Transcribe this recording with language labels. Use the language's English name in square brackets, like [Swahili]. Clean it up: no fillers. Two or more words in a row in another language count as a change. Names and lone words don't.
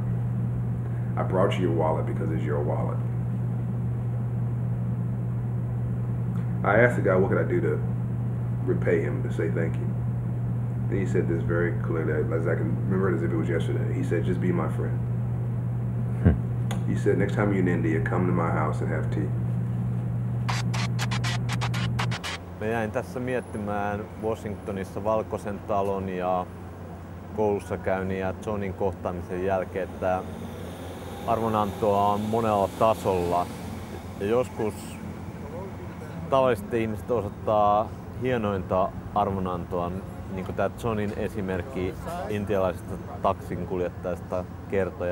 [English] I brought you your wallet because it's your wallet. I asked the guy, what could I do to repay him, to say thank you? And he said this very clearly, as I can remember it as if it was yesterday. He said, just be my friend. He said, next time you're in India, come to my house and have tea. [Finnish] Mä jäin tässä miettimään Washingtonissa Valkoisen talon ja koulussa käynnin ja Johnin kohtaamisen jälkeen, että arvonantoa on monella tasolla. Ja joskus tavalliset ihmiset osoittaa hienointa arvonantoa, niin kuin tämä Johnin esimerkki intialaisesta taksinkuljettajasta kertoi.